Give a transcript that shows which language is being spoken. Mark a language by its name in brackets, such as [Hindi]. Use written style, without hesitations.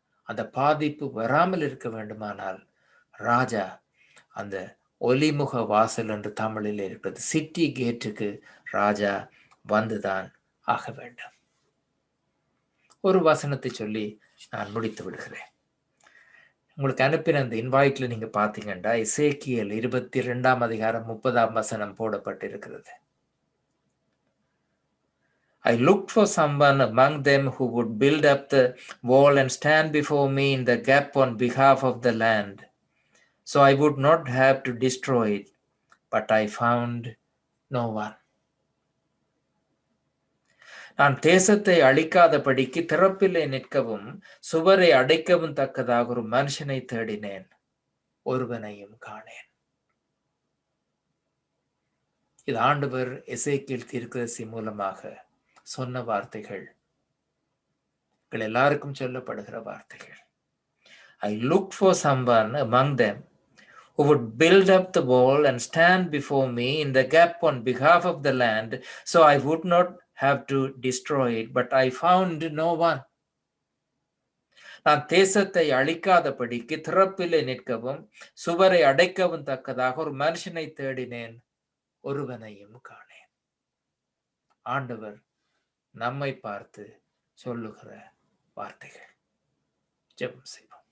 [Tamil] அந்த பாதிப்பு வராமல் இருக்க வேண்டுமானால் ராஜா அந்த ஒலிமுக வாசல் என்று தமிழில் இருக்கிறது, சிட்டி கேட்டுக்கு ராஜா வந்துதான் ஆக வேண்டும். ஒரு வசனத்தை சொல்லி நான் முடித்து விடுகிறேன். உங்களுக்கு அனுப்பின அந்த இன்வைட்ல நீங்க பாத்தீங்கன்னா எசேக்கியேல் 22 அதிகாரம் 30 போடப்பட்டிருக்கிறது. [English] I looked for someone among them who would build up the wall and stand before me in the gap on behalf of the land, so I would not have to destroy it, but I found no one. [Tamil] நான் தேசத்தை அழிக்காதபடிக்கு திறப்பிலே நிற்கவும் சுவரை அடைக்கவும் தக்கதாக ஒரு மனுஷனை தேடினேன், ஒருவனையும் காணேன். இது ஆண்டவர் எசேக்கியேல் தீர்க்கதரிசி மூலமாக சொன்ன வார்த்தைகள், எல்லாருக்கும் சொல்லப்படுகிற வார்த்தைகள். [English] I looked for someone among them who would build up the wall and stand before me in the gap on behalf of the land, so I would not have to destroy it, but I found no one. [Tamil] நான் தேசத்தை அழிக்காதபடிக்கு திறப்பிலே நிற்கவும் சுவரை அடைக்கவும் தக்கதாக ஒரு மனுஷனை தேடினேன், ஒருவனையும் காணேன். ஆண்டவர் நம்மை பார்த்து சொல்லுகிற வார்த்தைகள். ஜெபம் செய்வோம்.